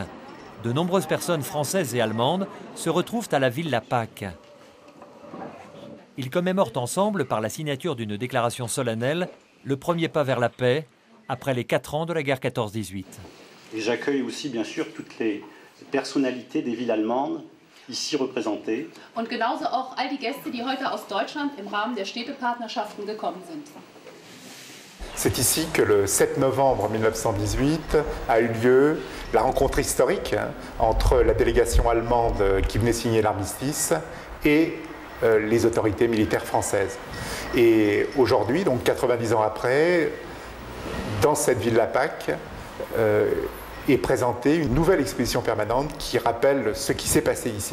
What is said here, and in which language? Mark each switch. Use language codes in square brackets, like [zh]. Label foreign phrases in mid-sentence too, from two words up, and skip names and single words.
[fr] De nombreuses personnes françaises et allemandes se retrouvent à la Villa Pâques. Ils commémorent ensemble, par la signature d'une déclaration solennelle, le premier pas vers la paix, après les 4 ans de la guerre 14-18. Et j'accueille aussi, bien sûr, toutes les personnalités des villes allemandes, ici représentées. [de] Und genauso auch all die Gäste, die heute aus Deutschland im Rahmen der Städtepartnerschaften gekommen sind. [fr] C'est ici que le 7 novembre 1918 a eu lieu la rencontre historique entre la délégation allemande qui venait signer l'armistice et les autorités militaires françaises. Et aujourd'hui, donc 90 ans après, dans cette Villa Pâques, est présentée une nouvelle exposition permanente qui rappelle ce qui s'est passé ici.